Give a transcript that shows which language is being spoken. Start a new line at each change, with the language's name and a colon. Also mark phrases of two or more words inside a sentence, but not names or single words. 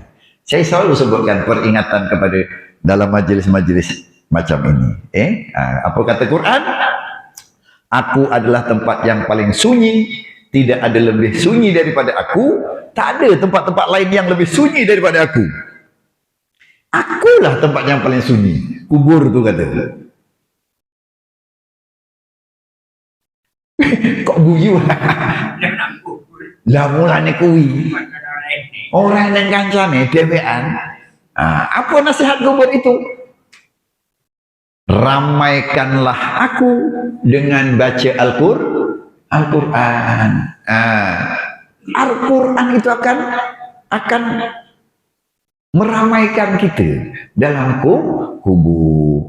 Malay: Saya selalu sebutkan peringatan kepada dalam majlis-majlis macam ini. Apa kata Quran? Aku adalah tempat yang paling sunyi. Tidak ada lebih sunyi daripada aku. Tak ada tempat-tempat lain yang lebih sunyi daripada aku. Akulah tempat yang paling sunyi. Kubur tu kata.
Javanese: Kok guyu lah mulane kuwi orang yang kancane dhewean.
Malay: Apa nasihat kubur itu? Ramaikanlah aku dengan baca Al-Quran. Al-Quran itu akan meramaikan kita dalam kubur.